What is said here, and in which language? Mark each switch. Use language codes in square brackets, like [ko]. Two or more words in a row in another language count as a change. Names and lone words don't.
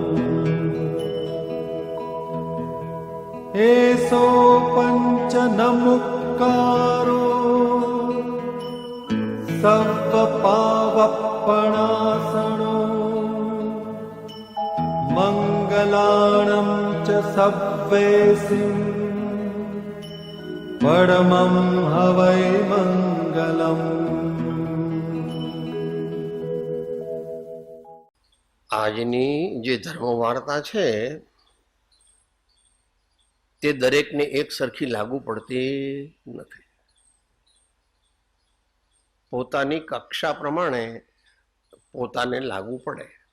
[pra] एसो पंच नमुक्कारो सव्वपावप्पणासनो मंगलाणं च सव्वेसिं परमं हवै मंगलम्। [gu] આજની જે ધર્મ વાર્તા છે તે દરેકને એક સરખી લાગુ પડતી નથી. પોતાની કક્ષા પ્રમાણે પોતાને લાગુ પડે.